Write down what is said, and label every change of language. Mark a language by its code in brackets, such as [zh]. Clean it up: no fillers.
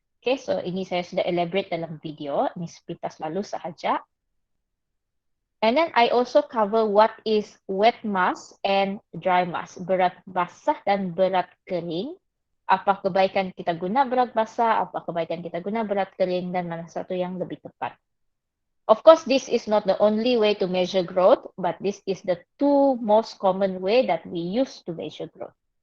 [ms] Okay, so ini saya sudah elaborate dalam video. Ini sepintas lalu sahaja. [en] And then I also cover what is wet mass and dry mass, [ms] berat basah dan berat kering. Apa kebaikan kita guna berat basah, apa kebaikan kita guna berat kering, dan mana satu yang lebih tepat. [en] Of course, this is not the only way to measure growth, but this is the 2 most common way that we use to measure growth.